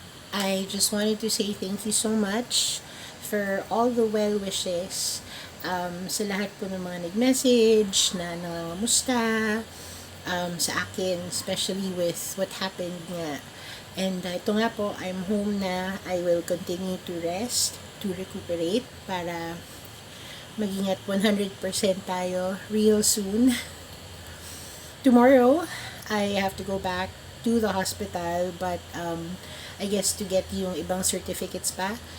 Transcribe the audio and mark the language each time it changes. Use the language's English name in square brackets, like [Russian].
[English] I just wanted to say thank you so much for all the well wishes. [Filipino] Sa lahat po ng mga nag-message na nangamusta sa akin, [English] especially with what happened [Filipino] nga. [English] And [Filipino] ito nga po, [English] I'm home na. I will continue to rest, to recuperate, [Filipino] para maging [English] at 100% tayo real soon. Tomorrow, I have to go back to the hospital, but I guess to get [Filipino] yung ibang certificates pa.